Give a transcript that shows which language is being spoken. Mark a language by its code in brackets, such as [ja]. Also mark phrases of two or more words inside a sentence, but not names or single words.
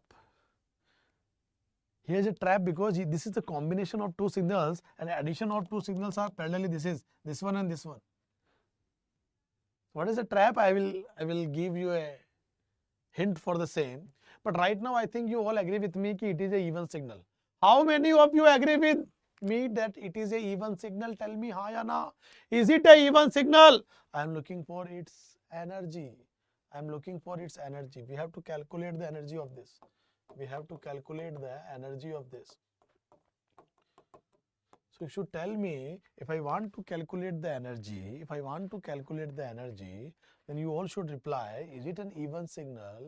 [en] Here is a trap because this is the combination of two signals and addition of two signals are parallelly. This is this one and this one. What is the trap? I will give you a hint for the same. But right now I think you all agree with me that it is a even signal. How many of you agree with me that it is a even signal? Tell me [hi] हां या ना. [en] Is it a even signal? I am looking for its energy. I am looking for its energy. We have to calculate the energy of this. We have to calculate the energy of this. So you should tell me, if I want to calculate the energy, then you all should reply, is it an even signal?